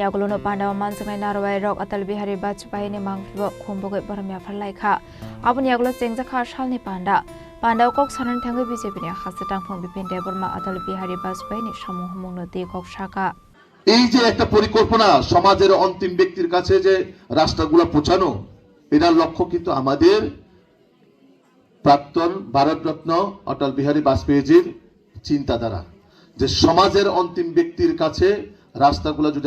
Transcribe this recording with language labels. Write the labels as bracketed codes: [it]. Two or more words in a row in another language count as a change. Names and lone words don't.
[trp] agolono Pandaw manjangnai narwai rok Atal Bihari Vajpayee ni mangphibo khumbogai baramya pharlaikha aboni agulo chengjaka salni Pandaw kok sanan thangai BJP ni hasedang phang bipin deborma Atal Bihari Vajpayee ni samuh mungno de kok saka [bn] এই যে একটা পরিকল্পনা সমাজের অন্তিম ব্যক্তির কাছে যে রাষ্ট্রগুলো পৌঁছানো এটার লক্ষ্য কিন্তু আমাদের প্রাক্তন ভারতরত্ন অটল বিহারী বাজপেয়ীজির চিন্তাধারা যে সমাজের অন্তিম ব্যক্তির কাছে রাস্তাগুলো যদি